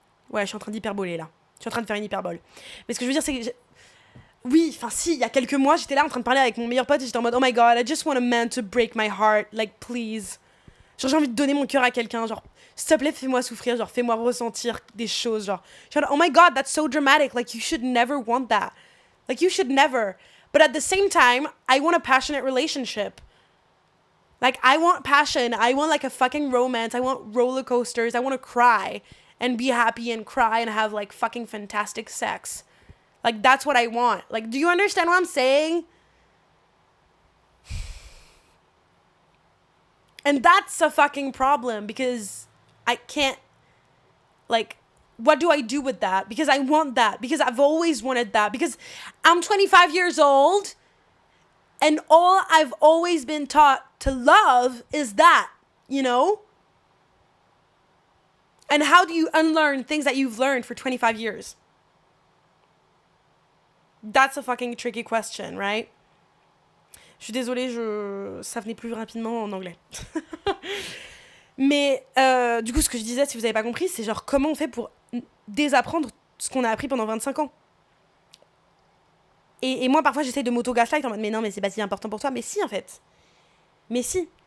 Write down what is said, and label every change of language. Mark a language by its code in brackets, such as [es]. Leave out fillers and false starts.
[fr] Ouais, je suis en train d'hyperboler là. Je suis en train de faire une hyperbole. Mais ce que je veux dire, c'est que oui, enfin si, il y a quelques mois, j'étais là en train de parler avec mon meilleur pote et j'étais en mode [en] oh my god, I just want a man to break my heart, like please. [fr] Genre j'ai envie de donner mon cœur à quelqu'un, genre s'il te plaît, fais-moi souffrir, genre fais-moi ressentir des choses, genre [en] oh my god, that's so dramatic, like you should never want that. Like you should never. But at the same time, I want a passionate relationship. Like I want passion, I want like a fucking romance, I want roller coasters, I want to cry and be happy and cry and have like fucking fantastic sex. Like that's what I want. Like do you understand what I'm saying? And that's a fucking problem because I can't, like, what do I do with that? Because I want that. Because I've always wanted that. Because I'm 25 years old and all I've always been taught to love is that, you know? And how do you unlearn things that you've learned for 25 years? That's a fucking tricky question, right? [fr] Je suis désolée, ça venait plus rapidement en anglais. Mais du coup, ce que je disais, si vous n'avez pas compris, c'est genre comment on fait pour désapprendre ce qu'on a appris pendant 25 ans. Et moi, parfois, j'essaie de m'auto-gaslight en mode mais non, mais c'est pas si important pour toi. Mais si, en fait. Mais si.